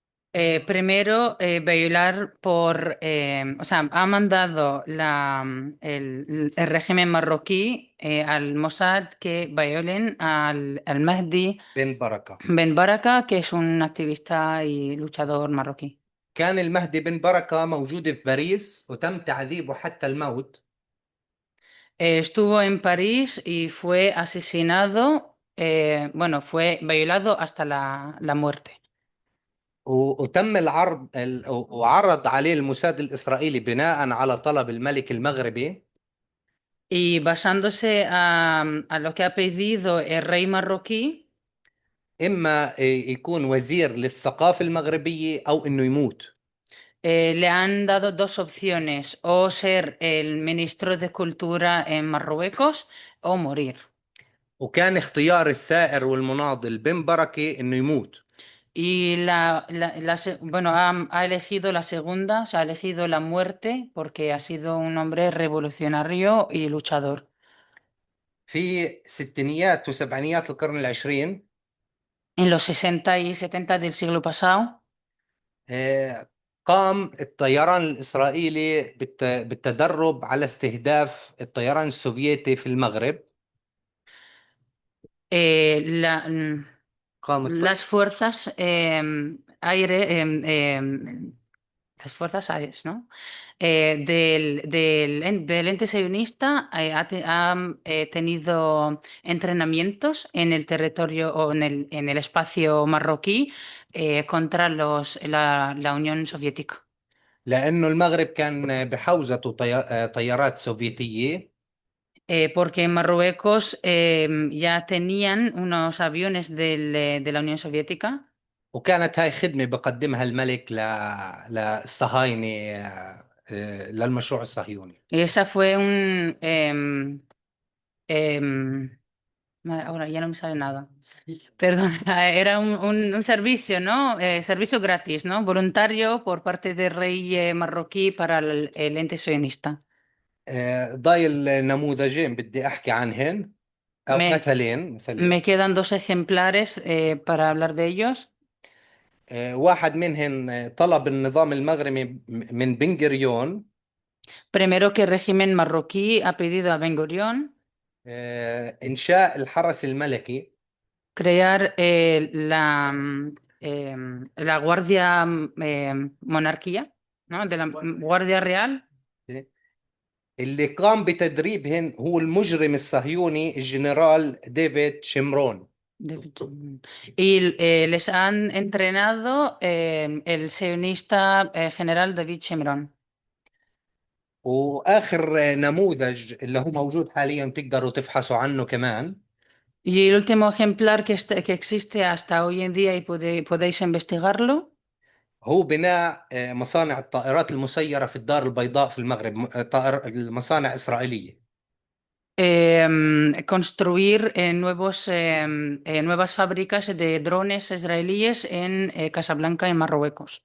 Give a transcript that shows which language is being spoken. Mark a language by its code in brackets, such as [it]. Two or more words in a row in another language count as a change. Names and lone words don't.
[es] Primero, violar o sea, ha mandado el régimen marroquí al Mossad que violen al Mahdi بن بركة. Ben Baraka, que es un activista y luchador marroquí. [ar] كان المهدي بن بركة موجود في باريس وتم تعذيبه حتى الموت. [es] Estuvo en París y fue asesinado, bueno, fue violado hasta la muerte. [ar] وتم وعرض عليه الموساد الإسرائيلي بناء على طلب الملك المغربي [es] Y basándose a lo que ha pedido el rey marroquí, [ar] إما يكون وزير للثقافة المغربية أو إنه يموت. [es] le han dado dos opciones, o ser el ministro de Cultura en Marruecos o morir. [ar] وكان اختيار الثائر والمناضل بن بركة إنه يموت. [es] Y bueno, ha elegido la segunda, o sea, ha elegido la muerte porque ha sido un hombre revolucionario y luchador. [ar] في ستينيات وسبعينيات القرن العشرين [es] En los 60 y 70 del siglo pasado, [ar] قام الطيران الإسرائيلي بالتدرب على استهداف الطيران السوفيتي في المغرب. eh, la- mm, قام [es] las fuerzas las fuerzas aéreas, ¿no? Del ente sionista han tenido entrenamientos en el territorio o en el espacio marroquí contra la Unión Soviética. [ar] لأنه المغرب كان بحوزته طيارات سوفيتية. [es] Porque en Marruecos ya tenían unos aviones de la Unión Soviética. [ar] وكانت هاي خدمة بقدمها الملك للصهاينة للمشروع الصهيوني. [es] Y esa fue ahora ya no me sale nada. Perdón, era un servicio, ¿no? Servicio gratis, ¿no? Voluntario por parte del rey marroquí para el ente sionista. [ar] ضايل نموذجين بدي أحكي عنهن أو [es] Me, [ar] مثلين. [es] me quedan dos ejemplares para hablar de ellos. [ar] واحد منهن طلب النظام المغربي من بن غوريون [es] Primero que el régimen marroquí ha pedido a Ben Gurión [ar] إنشاء الحرس الملكي [es] crear la Guardia Monarquía, ¿no? De la Guardia Real. [ar] اللي قام بتدريبهن هو المجرم الصهيوني الجنرال ديفيد شمرون. [es] Y les han entrenado el sionista general David Shimron. [ar] واخر نموذج اللي هو موجود حاليا تقدروا تفحصوا عنه كمان [es] Y el último ejemplar que existe hasta hoy en día y podéis investigarlo [ar] هو بناء مصانع الطائرات المسيرة في الدار البيضاء في المغرب. مصانع إسرائيلية. [es] construir nuevas fábricas de drones israelíes en Casablanca, en Marruecos.